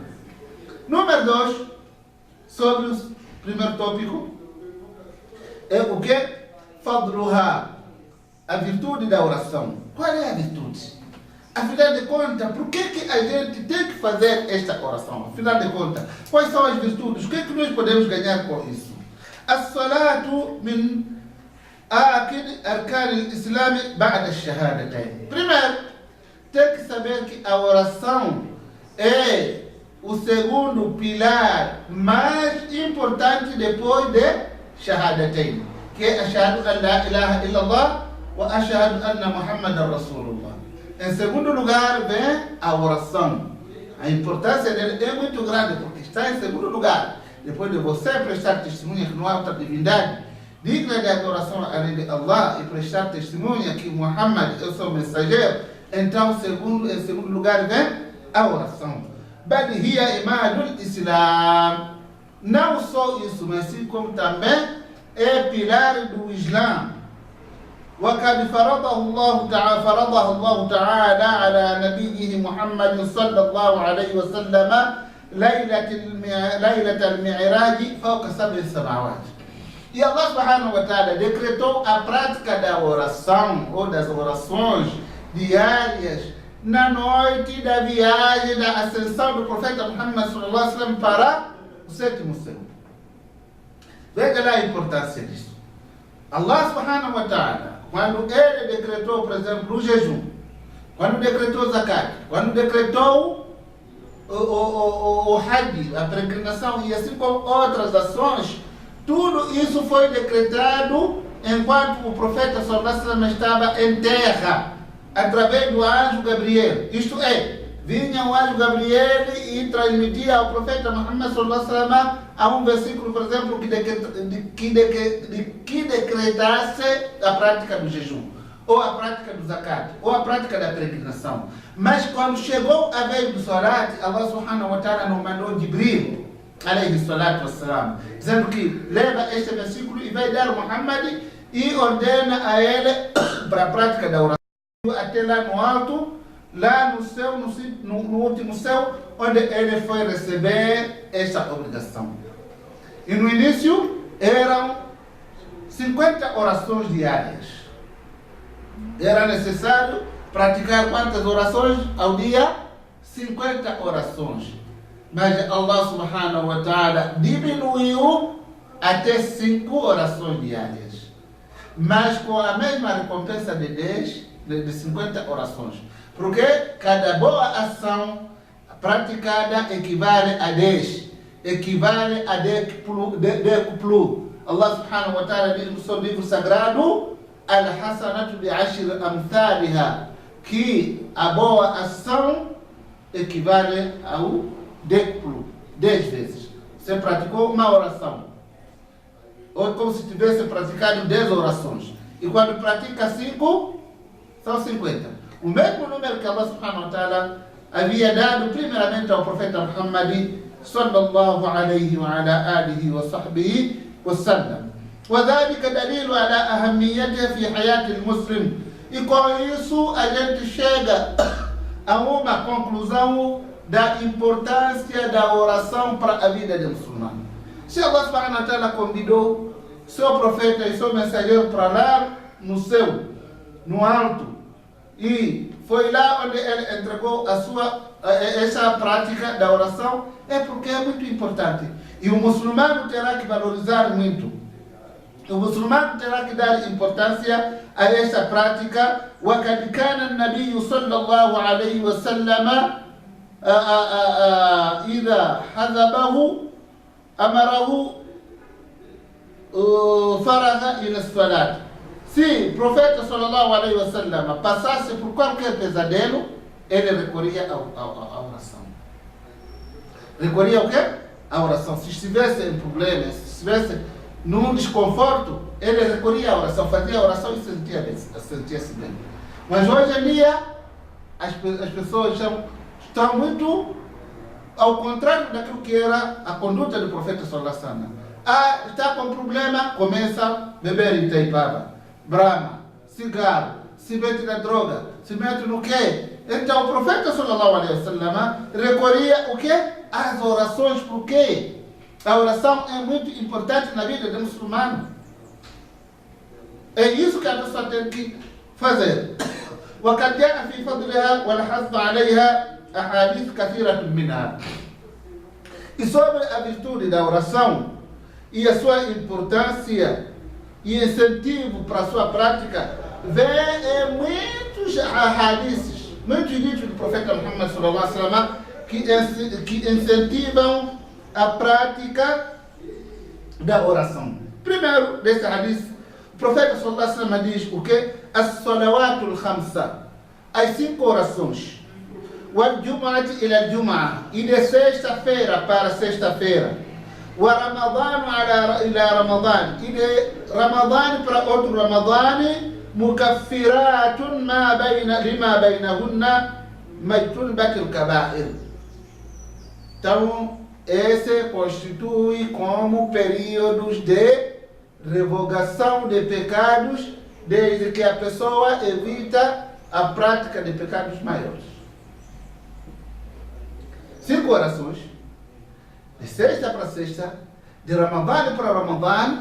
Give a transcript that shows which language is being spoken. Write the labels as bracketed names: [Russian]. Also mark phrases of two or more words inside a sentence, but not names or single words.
[Portuguese] Número 2, sobre o primeiro tópico, é o que? Fadluha, a virtude da oração. Qual é a virtude? Afinal de contas, por que a gente tem que fazer esta oração? Afinal de contas, quais são as virtudes? O que nós podemos ganhar com isso? [Arabic] الصلاة من أركان الإسلام بعد الشهادتين. [Portuguese] Primeiro, tem que saber que a oração é o segundo pilar mais importante depois de shahadatayn, que é [Arabic] أشهد أن لا إله إلا الله وأشهد أن محمدا رسول الله. [Portuguese] Em segundo lugar vem a oração. A importância dele é muito grande, porque está em segundo lugar. Depois de você prestar testemunha que não há outra divindade digna de adoração além de Allah, e prestar testemunha que Muhammad é o seu mensageiro, então em segundo lugar vem a oração. [Arabic] بل هي عماد الإسلام. [Portuguese] Não só isso, mas sim como também é pilar do Islã. [Arabic] وقد فرضها الله تعالى على نبيه محمد صلى الله عليه وسلم ليلة المعراج فوق 7 سماوات. [Portuguese] E [Arabic] الله سبحانه وتعالى [Portuguese] decretou a prática da oração ou das orações diárias na noite da viagem da ascensão do profeta Muhammad [Arabic] صلى الله عليه وسلم [Portuguese] para o 7º céu. Veja lá a importância disso. [Arabic] الله سبحانه وتعالى, [Portuguese] quando ele decretou, por exemplo, o jejum, quando decretou o zakat, quando decretou o hajj, a peregrinação e assim como outras ações, tudo isso foi decretado enquanto o profeta [Arabic] صلى الله عليه وسلم [Portuguese] estava em terra, através do anjo Gabriel. Isto é, vinha o anjo Gabriel e transmitia ao profeta Muhammad [Arabic] صلى الله عليه وسلم [Portuguese] a um versículo, por exemplo, que decretasse a prática do jejum, ou a prática do zakat, ou a prática da peregrinação. Mas quando chegou a vez do salat, [Arabic] الله سبحانه وتعالى [Portuguese] não mandou [Arabic] جبريل عليه الصلاة والسلام, [Portuguese] dizendo que leva este versículo e vai dar a Muhammad, e ordena a ele para a prática da oração até lá no alto, lá no céu, no último céu, onde ele foi receber esta obrigação. E no início eram 50 orações diárias. Era necessário praticar quantas orações ao dia? 50 orações. Mas [Arabic] الله سبحانه وتعالى [Portuguese] diminuiu até 5 orações diárias. Mas com a mesma recompensa de 50 orações. Porque cada boa ação praticada equivale a 10. Equivale a décuplo. [Arabic] الله سبحانه وتعالى [Portuguese] diz no seu livro sagrado: [Arabic] الحسنة بعشر أمثالها, [Portuguese] que a boa ação equivale ao décuplo, 10 vezes. Você praticou uma oração, ou como se tivesse praticado 10 orações. E quando pratica 5, são 50. O mesmo número que [Arabic] الله سبحانه وتعالى [Portuguese] havia dado primeiramente ao profeta Muhammad [Arabic] صلى الله عليه وعلى آله وصحبه وسلم. وذلك دليل على أهميته في حياة المسلم. [Portuguese] E com isso a gente chega a uma conclusão da importância da oração para a vida do muçulmano. Se [Arabic] الله سبحانه وتعالى [Portuguese] convidou seu profeta e seu mensageiro para lá no céu, no alto, e foi lá onde ele entregou essa prática da oração, é porque é muito importante. E o muçulmano terá que valorizar muito. O muçulmano terá que dar importância a esta prática. [Arabic] وَقَدْ كَانَ النَّبِيُّ صَلَّى اللَّهُ عَلَيْهِ وَسَلَّمَ إِذَا حَذَبَهُ أَمَرَهُ فَرَغَ إِلَى الصَّلَاةِ. [Portuguese] Se o profeta [Arabic] صلى الله عليه وسلم [Portuguese] passasse por qualquer pesadelo, ele recorria à oração. Recorria ao quê? À oração. Se estivesse em problemas, se estivesse num desconforto, ele recorria à oração, fazia a oração e sentia-se bem. Mas hoje em dia, as pessoas estão muito ao contrário daquilo que era a conduta do profeta [Arabic] صلى الله عليه وسلم. [Portuguese] Está com problema, começa a beber Itaipava, Brahma, cigarro, se mete na droga, se mete no quê? Então o profeta [Arabic] صلى الله عليه وسلم [Portuguese] recorria o quê? Às orações. Por quê? A oração é muito importante na vida do muçulmano. É isso que a pessoa tem que fazer. [Arabic] وقد جاء في فضلها والحث عليها أحاديث كثيرة منها. [Portuguese] E sobre a virtude da oração e a sua importância e incentivo para a sua prática, vem muitos hadiths, muitos livros do profeta Muhammad [Arabic] صلى الله عليه وسلم [Portuguese] que incentivam a prática da oração. Primeiro, desse hadith, o profeta [Arabic] صلى الله عليه وسلم [Portuguese] diz o que? [Arabic] الصلوات الخمس, [Portuguese] as 5 orações. [Arabic] والجمعة إلى الجمعة, [Portuguese] e de sexta-feira para sexta-feira. [Arabic] ورمضان إلى رمضان, [Portuguese] e de Ramadã para outro Ramadã. [Arabic] مكفرات لما بينهن ما اجتنبت الكبائر. [Portuguese] Então, esse constitui como períodos de revogação de pecados, desde que a pessoa evita a prática de pecados maiores. 5 orações, de sexta para sexta, de Ramadã para Ramadã.